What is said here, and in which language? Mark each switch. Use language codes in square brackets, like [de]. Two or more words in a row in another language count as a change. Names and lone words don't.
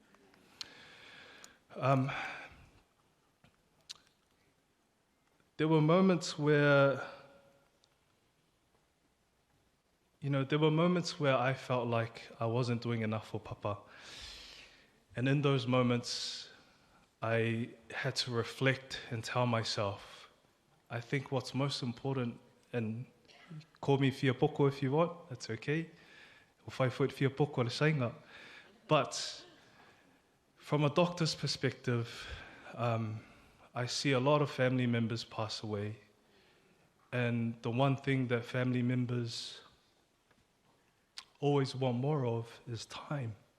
[en] There were moments where, I felt like I wasn't doing enough for Papa. And in those moments, I had to reflect and tell myself, I think what's most important, and call me [sm] fia poko [en] if you want, that's okay. Or 5 foot [sm] fia poko le sainga. [en] But from a doctor's perspective, I see a lot of family members pass away. And the one thing that family members always want more of is time.